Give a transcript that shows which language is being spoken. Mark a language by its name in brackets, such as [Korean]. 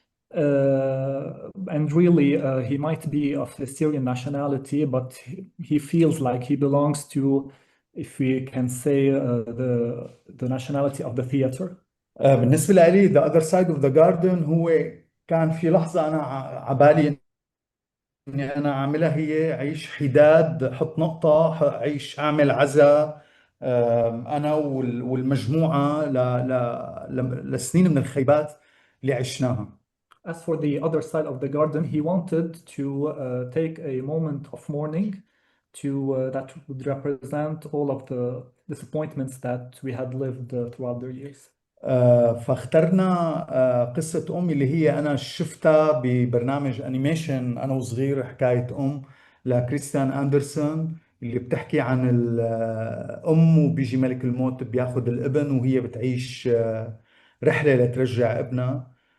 [English] And really, he might be of a Syrian nationality, but he feels like he belongs to, if we can say, the nationality of the theater. [Arabic] بالنسبة لي The Other Side of the Garden هو كان في لحظة أنا عبالي إني أنا أعملها، هي عيش حداد، حط نقطة، عيش أعمل عزا أنا والمجموعة لسنين من الخيبات اللي عشناها. [English] As for the other side of the garden, he wanted to take a moment of mourning that would represent all of the disappointments that we had lived throughout the years. [Arabic] فاخترنا قصة أم اللي هي أنا شفتها ببرنامج أنيميشن أنا وصغير، حكاية أم لكريستيان أندرسون، اللي بتحكي عن الأم وبيجي ملك الموت بياخد الابن وهي بتعيش رحلة لترجع ابنها.